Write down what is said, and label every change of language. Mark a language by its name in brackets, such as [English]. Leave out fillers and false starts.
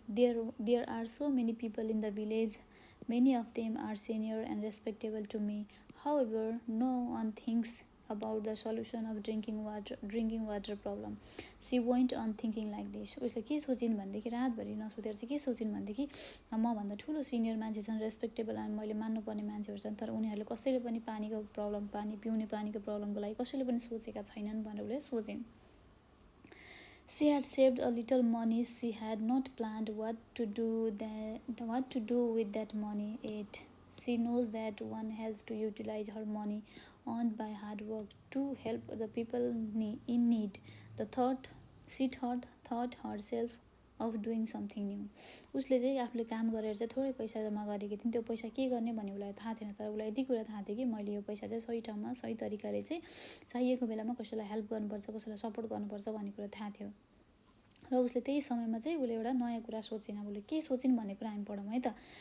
[English] There are so many people in the village, many of them are senior and respectable to me. However no one thinks about the solution of drinking water problem. She went on thinking like this. [Nepali] उसले के सोचिन् भनेदेखि रातभरि नसुतेर चाहिँ के सोचिन् भनेदेखि मभन्दा ठुलो senior मान्छे छन्, रेस्पेक्टेबल मैले मान्नुपर्ने मान्छेहरू छन्, तर उनीहरूले कसैले पनि पानीको प्रब्लम, पानी पिउने पानीको प्रब्लमको लागि कसैले पनि सोचेका छैनन् भनेर उसले सोचिन्. [English] She had saved a little money. She had not planned what to do with that money yet. She knows that one has to utilize her money earned by hard work to help the people in need. She thought herself of doing something new. [Nepali] उसले चाहिँ आफूले काम गरेर चाहिँ थोरै पैसा जम्मा गरेकी थिइन्. त्यो पैसा के गर्ने भन्ने उसलाई थाहा थिएन, तर उसलाई यति कुरा थाहा थियो कि मैले यो पैसा चाहिँ सही ठाउँमा सही तरिकाले चाहिँ चाहिएको बेलामा कसैलाई हेल्प गर्नुपर्छ, कसैलाई सपोर्ट गर्नुपर्छ भन्ने कुरा थाहा थियो. र उसले त्यही समयमा चाहिँ उसले एउटा नयाँ कुरा सोचिन्. अब उसले के सोचिन् भन्ने कुरा हामी पढौँ है त.